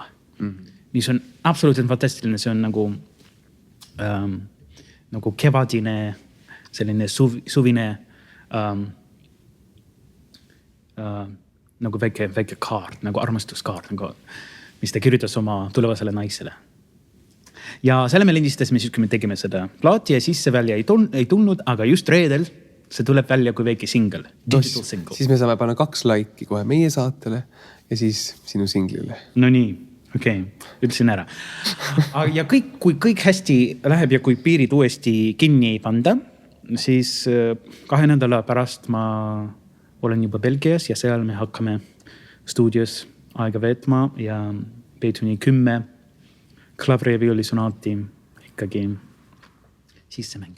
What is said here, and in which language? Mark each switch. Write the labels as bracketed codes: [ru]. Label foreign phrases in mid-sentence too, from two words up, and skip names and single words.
[et] Mis on absoluutselt fantastiline. See on nagu kevadine, selline suvine nagu väike kaart, nagu armastuskaart, nagu, mis ta kirjutas oma tulevasele naisele. Ja selle me lindistasime siis, kui me tegime seda plaati ja siis see välja ei tulnud, aga just reedel see tuleb välja kui väike single, [en] digital single. [et] Siis me saame panna 2 laiki kohe meie saatele ja siis sinu singlile. No nii, okei, ütlesin ära. Ja kui kõik hästi läheb ja kui piirid uuesti kinni ei panda, siis 2 nädala pärast ma olen juba Belgias ja seal me hakkame stuudios aega veetma ja Beethoveni 10 klaveri ja viiulisonaati ikkagi sisse mängima.